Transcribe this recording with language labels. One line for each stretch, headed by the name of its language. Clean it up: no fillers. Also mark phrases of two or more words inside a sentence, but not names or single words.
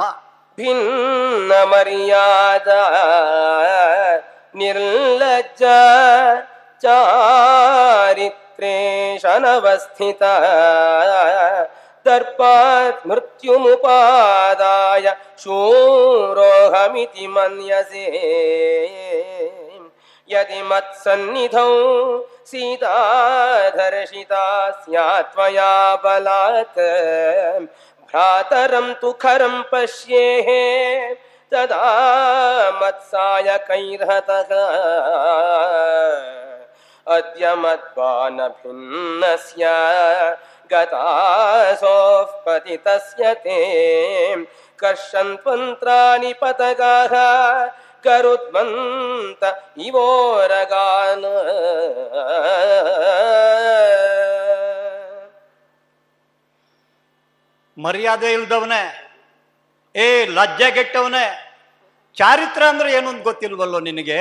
Sanskrit: ಭಿನ್ನ ಮರ್ಯಾದ ನಿರ್ಲಜ್ಜ ಚಾರಿತ್ರೇಶನವಸ್ಥಿತ ದರ್ಪಾತ್ ಮೃತ್ಯುಮುಪಾದಾಯ ಶೂರೋಹಮಿತಿ ಮನ್ಯಸೆ ಯದಿ ಮತ್ಸನ್ನಿಧೌ ಸೀತಾ ಧರ್ಷಿತಾ ಸ್ಯಾತ್ ತ್ವಯಾ ಬಲಾತ್ ಭ್ರಾತರಂ ತು ಖರಂ ಪಶ್ಯೇಃ ತದಾ ಮತ್ಸಾಯಕೈರ್ಹತಃ ಅದ್ಯ ಮದ್ವಾನ ಭಿನ್ನಸ್ಯ ಗತಾಸೋಃ ಪತಿತಸ್ಯ ತೇ ಕರ್ಷನ್ತ್ವಂತ್ರಾಣಿ ಪತಗಾಃ ಕರುದ್ವಂತ ಇವೋರಗಾನ್.
Kannada: ಮರ್ಯಾದೆ ಇಲ್ದವನೇ, ಲಜ್ಜೆಗೆಟ್ಟವನೇ, ಚಾರಿತ್ರ ಅಂದ್ರೆ ಏನು ಅಂತ ಗೊತ್ತಿಲ್ವಲ್ಲೋ ನಿನಗೆ?